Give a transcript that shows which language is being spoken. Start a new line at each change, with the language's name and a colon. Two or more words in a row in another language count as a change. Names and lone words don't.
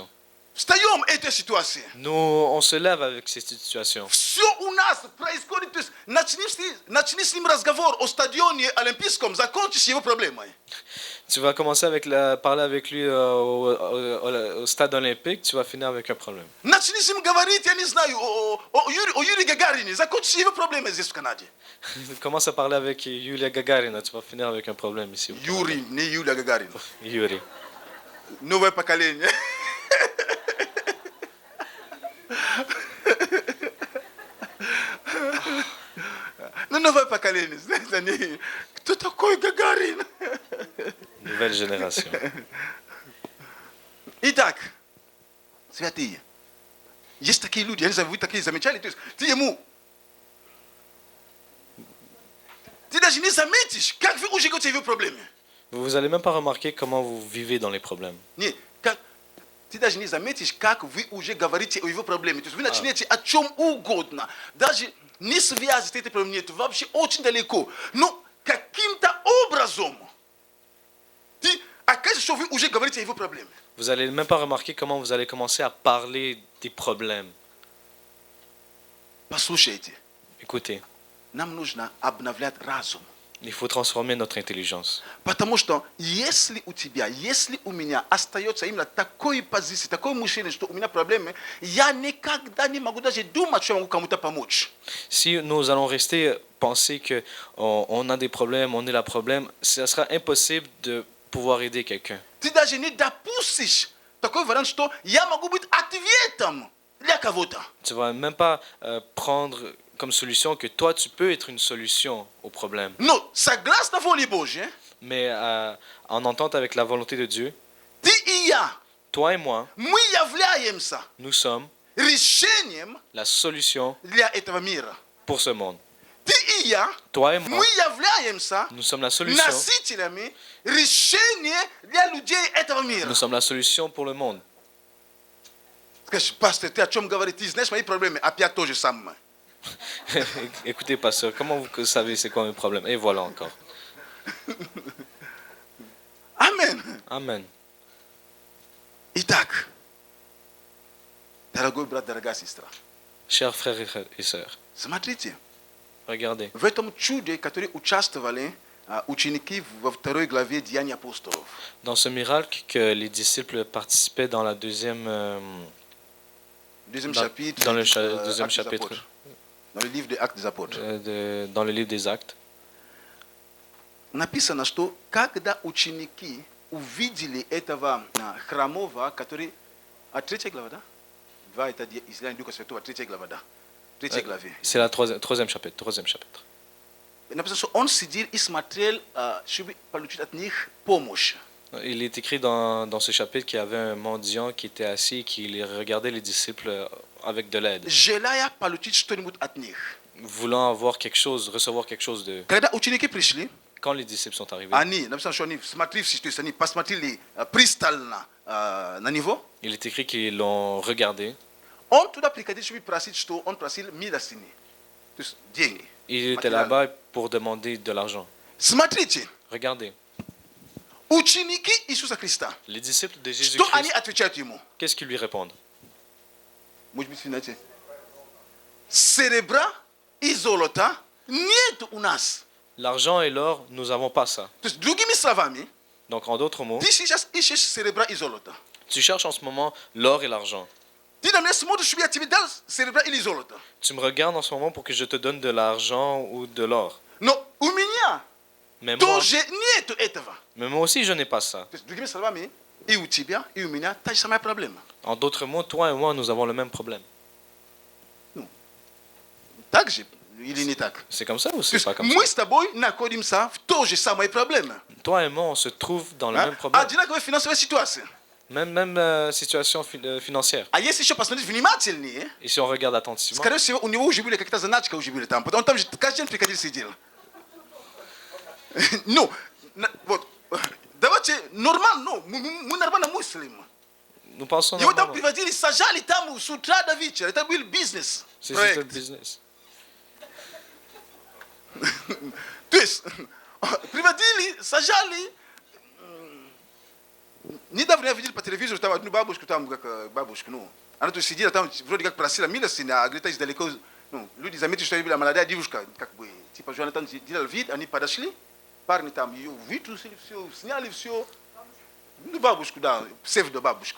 Russian: Встаем этой ситуации.
French: Nous, on se lève avec cette situation.
Russian: Все у нас происходит. То есть начни с ним разговор о стадионе Олимпийском, закончи с его проблемой.
French: Tu vas commencer avec parler avec lui au stade olympique, tu vas finir avec un problème.
Russian: Начни с ним говорить, я не знаю, о Юрии Гагарине, закончи с его проблемой здесь в Канаде.
French: Commence à parler avec Yulia Gagarina, tu vas finir avec un problème ici.
Russian: Юрий, не Юлия Гагарина. Yuri. Новое поколение. Ну, новое поколение. Знаете, они... Кто такой Гагарин?
French: Nouvelle génération.
Russian: Итак, святые, есть такие люди, я не знаю, вы такие замечали, то есть ты ему, ты даже не заметишь, как вы уже говорите о его проблеме.
French: Vous allez même pas remarquer comment vous vivez dans les problèmes.
Russian: Не, как, ты даже не заметишь, как вы уже говорите о его проблеме. То есть вы начинаете о чем угодно, даже не связи с этой проблемой нет, вообще очень далеко. Но каким-то образом ты окажется, что вы уже говорите о его проблеме.
French: Vous allez même pas remarquer comment vous allez commencer à parler des problèmes.
Russian: Послушайте,
French: Écoutez,
Russian: нам нужно обновлять разум.
French: il faut transformer notre intelligence.
Russian: Потому что если у тебя, если у меня остается именно такой позиции, такое мышление, что у меня проблемы, я никогда не могу даже думать, что я могу кому-то помочь.
French: Si nous allons rester penser que on a des problèmes, on est le problème, ce sera impossible de pouvoir aider quelqu'un.
Russian: Ты даже не допустишь такой вариант, что я могу быть ответом для кого-то.
French: Tu vas même pas prendre comme solution que toi tu peux être une solution au problème.
Russian: Но согласно воле Божьей,
French: Mais en entente avec la volonté de Dieu,
Russian: ты и я,
French: toi et moi,
Russian: мы являемся
French: nous sommes
Russian: решением
French: la solution
Russian: для этого мира.
French: pour ce monde.
Russian: Ты и я,
French: Toi et moi,
Russian: мы являемся
French: nous sommes la solution.
Russian: носителями решения для людей этого мира.
French: Nous sommes la solution pour le monde.
Russian: Скажешь, пастор, ты о чем говоришь? Ты знаешь мои проблемы, опять то же самое.
French: Écoutez, pasteur, comment vous savez c'est quoi mes problèmes? Et voilà encore.
Russian: Амен. Amen. Итак, дорогой брат, дорогая сестра,
French: Chers frères et sœurs,
Russian: смотрите,
French: regardez.
Russian: в этом чуде, которые участвовали ученики во второй главе Деяний апостолов.
French: Dans ce miracle que les disciples participaient dans la deuxième, Deuxième dans, chapitre, dans le Actes deuxième des chapitre, Apôtres. Dans le livre des Actes des Apôtres. dans le livre des Actes.
Russian: Написано, что когда ученики увидели этого хромого, который... А 3 глава, да? 2 это Излияние Духа Святого, 3 глава, да? Tretьей главе.
French: C'est la troisième chapitre.
Russian: Написано, что он сидел и смотрел, чтобы получить от них помощь.
French: Il est écrit dans ce chapitre qu'il y avait un mendiant qui était assis et qui regardait les disciples avec de l'aide,
Russian: Желая получить что-нибудь от них.
French: voulant avoir quelque chose, recevoir quelque chose de.
Russian: Когда ученики пришли,
French: Quand les disciples sont arrivés,
Russian: они, написано, что они, смотрившись, то есть они посмотрели пристально на него,
French: il est écrit qu'ils l'ont regardé.
Russian: он туда приходил, чтобы просить, что он просил милостыни, то есть деньги.
French: Il était là-bas pour demander de l'argent.
Russian: Смотрите,
French: Regardez,
Russian: ученики Иисуса Христа,
French: les disciples de
Russian: что они
French: Jésus-Christ,
Russian: отвечают ему?
French: qu'est-ce qu'ils lui répondent?
Russian: Может быть, знаете, серебра и золота нет у нас.
French: L'argent et l'or, nous n'avons pas ça.
Russian: То есть, другими словами,
French: Donc, en d'autres mots,
Russian: ты сейчас ищешь серебра и золото.
French: tu cherches en ce moment l'or et l'argent.
Russian: Ты на меня смотришь, чтобы я тебе дал серебра или золото.
French: Tu me regardes en ce moment pour que je te donne de l'argent ou de l'or.
Russian: Но у меня
French: Mais moi,
Russian: тоже нет этого.
French: mais moi aussi, je n'ai pas ça.
Russian: То есть, другими словами, и у тебя, и у меня та же самая проблема.
French: En d'autres mots, toi et moi, nous avons le même problème.
Russian: Так же или не так?
French: C'est comme ça ou
Russian: То
French: c'est
Russian: есть,
French: pas comme
Russian: мы
French: ça?
Russian: с тобой находимся в той же самой проблеме.
French: Toi et moi, on se trouve dans le même problème.
Russian: Одинаковая финансовая ситуация.
French: Même situation financière.
Russian: А если еще посмотреть внимательнее,
French: Et si on regarde attentivement,
Russian: скорее всего, у него уже были какие-то заначка, уже были там. Он там же каждый день приходил, сидел. Ну, вот, давайте нормально, мы нормально мыслим.
French: nous pensons
Russian: Его там
French: normalement.
Russian: приводили, сажали там с утра до вечера. Это был бизнес.
French: C'est juste le
Russian: Проект.
French: business.
Russian: То есть, приводили, сажали. Недавно я видел по телевизору там одну бабушку, там как бабушку, ну, она тут сидела, там вроде как просила милости, а где-то издалека, ну, люди заметили, что я была молодая девушка, как бы, типа, Жуана там делал вид, они подошли, парни там ее вытрусили все, сняли все, ну, бабушку, да, псевдо-бабушку.